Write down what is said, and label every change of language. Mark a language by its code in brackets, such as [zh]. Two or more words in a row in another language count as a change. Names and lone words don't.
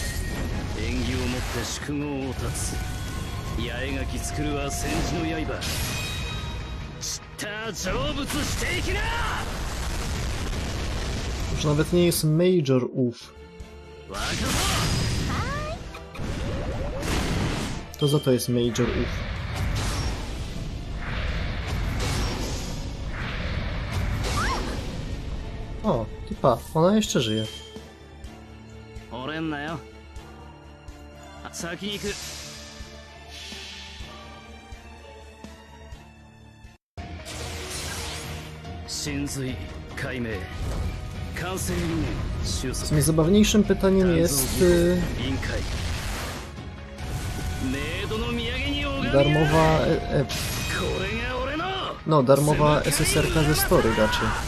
[ja] 八重垣作るは戦時の刃散った成仏していきな [pl] Już nawet nie jest Major ów. To za to jest Major ów. O, typa, ona jeszcze żyje. [ja] 折れんなよ先に行く [pl] Najzabawniejszym pytaniem jest darmowa no, darmowa SSR-ka ze story raczej.